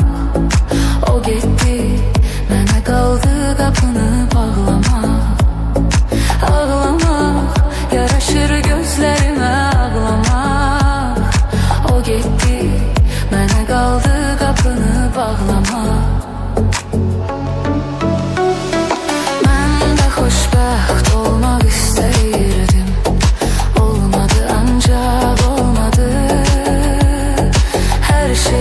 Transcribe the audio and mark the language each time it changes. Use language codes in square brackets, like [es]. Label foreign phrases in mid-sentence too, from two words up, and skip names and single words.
[tr] O gitti, bana kaldı kapını bağlamak. Ağlamak yaraşır gözlerime, ağlamak. O gitti, bana kaldı kapını bağlama. [az] Ben de xoşbəxt olmaq istəyirdim. Olmadı ancaq olmadı. Hər